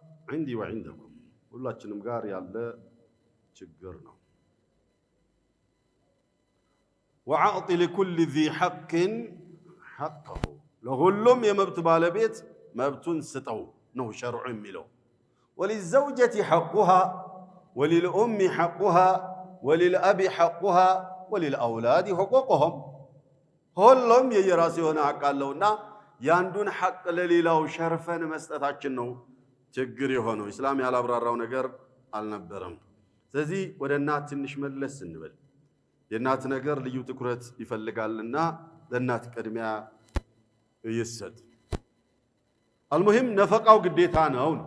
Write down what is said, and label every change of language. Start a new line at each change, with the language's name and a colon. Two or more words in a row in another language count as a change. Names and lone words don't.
Arabic: عندي وعندكم
Amharic: ሁላችንም ጋር ያለ ችግር ነው
Arabic: وعاط لكل ذي حق حقه
Amharic: ለሁሉም የመብት ባለቤት መብቱን ስጠው ነው ሸርዑ የሚለው
Arabic: وللزوجة حقها وللأم حقها وللأب حقها وللأولاد
Amharic: حقوقهم ሁሉም የየራሱ የሆነ ሐቅ አለውና ያንዱን ሐቅ ለሌላው ሸርፈን መስጠታችን ነው ችግር የሆነው እስላም ያላብራራው ነገር አልነበረም ስለዚህ ወደ እናት ትንሽ መለስ እንበል የእናት ነገር ልዩ ትኩረት ይፈልጋልና ለእናት ቅድሚያ ይሰጥ
Arabic: المهم نفقته
Amharic: ግዴታ ነው